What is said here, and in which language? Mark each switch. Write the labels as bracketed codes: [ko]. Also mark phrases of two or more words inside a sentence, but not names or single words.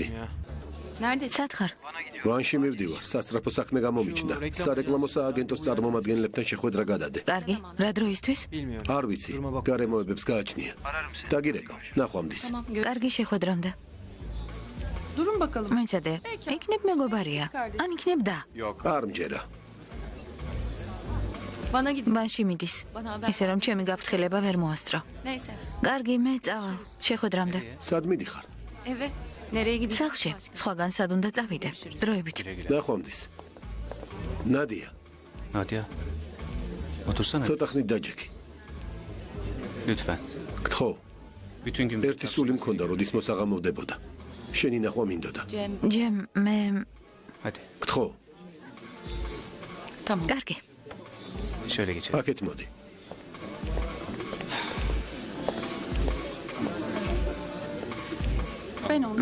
[tr] Neredesin? [ka] სათხარ? ვანში მივდივარ, სასწრაფო საქმე გამომიჩნდა. სარეკლამო სააგენტოს წარმომადგენლებთან შეხვედრა გადადე. კარგი. რა დროისთვის? [tr] Bilmiyorum. [ka] არ ვიცი, გარემოებებს გააჩნია. დაგირეკავ, ნახვამდის. კარგი შეხვედრამდე. [tr] Durun bakalım. [ka] მეცადე. იქნებ მეგობარია. ან იქნებ და. არ მჯერა. [tr] Bana gidin. [ka] ბანში მიდის. [tr] Bana haber. [ka] ისე რომ ჩემი გაფრთხილება ვერ მოასწრო. [tr] Neyse. [ka] კარგი, მე წავალ. შეხვედრამდე. სად მიდიხარ? [tr] Eve. Nereye gidiyorsun? [ka] სახლში. სხვაგან სად უნდა წავიდე? დროებით. ნახვამდის. ნადია, [tr] Nadia. Otursana. [ka] ცოტა ხნით დაჯექი. [tr] Lütfen. [ka] გთხოვ, [tr] Bütün gün [ka] ერთი სული მქონდა, როდის მოსაღამოვდებოდა. შენი ნახვა მინდოდა. Cem. ჯემ, მე [tr] Hadi. [ka] გთხოვ, [tr] Tamam. [ka] კარგი. [tr] Şöyle geçelim. [ka] აქეთ მოდი. [tr] Ben onu.